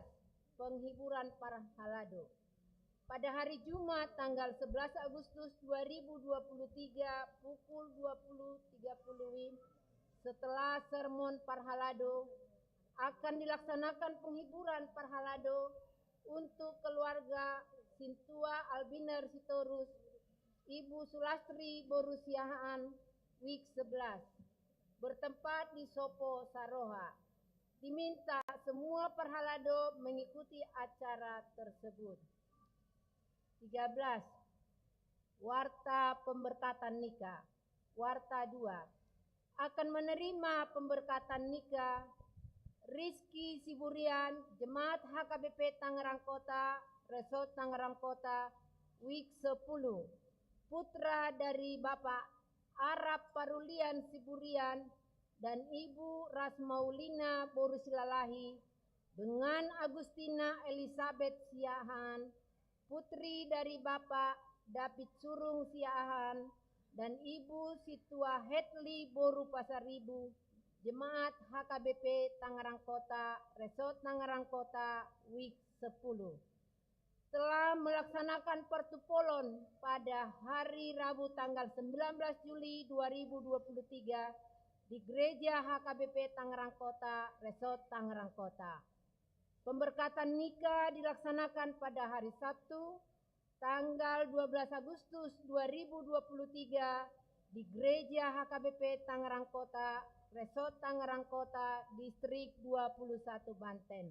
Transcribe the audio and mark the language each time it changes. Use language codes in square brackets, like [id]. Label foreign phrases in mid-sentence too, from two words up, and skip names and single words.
[id] Penghiburan para halado. Pada hari Jumat tanggal 11 Agustus 2023 pukul 20.30 WIB, setelah sermon Parhalado akan dilaksanakan penghiburan Parhalado untuk keluarga Sintua Albiner Sitorus, Ibu Sulastri Borusiahaan, WIK 11, bertempat di Sopo Saroha. Diminta semua Parhalado mengikuti acara tersebut. 13. Warta pemberkatan nikah. Warta 2. Akan menerima pemberkatan nikah Rizky Siburian, Jemaat HKBP Tangerang Kota, Resort Tangerang Kota, WIK 10. Putra dari Bapak Arab Parulian Siburian dan Ibu Rasmaulina Borusilalahi dengan Agustina Elizabeth Siahaan, putri dari Bapak David Surung Siahaan dan Ibu Situa Hetli Boru Pasaribu, Jemaat HKBP Tangerang Kota, Resort Tangerang Kota, WIK 10. Telah melaksanakan pertupolon pada hari Rabu tanggal 19 Juli 2023 di Gereja HKBP Tangerang Kota, Resort Tangerang Kota. Pemberkatan nikah dilaksanakan pada hari Sabtu, tanggal 12 Agustus 2023 di Gereja HKBP Tangerang Kota, Resort Tangerang Kota, Distrik 21 Banten.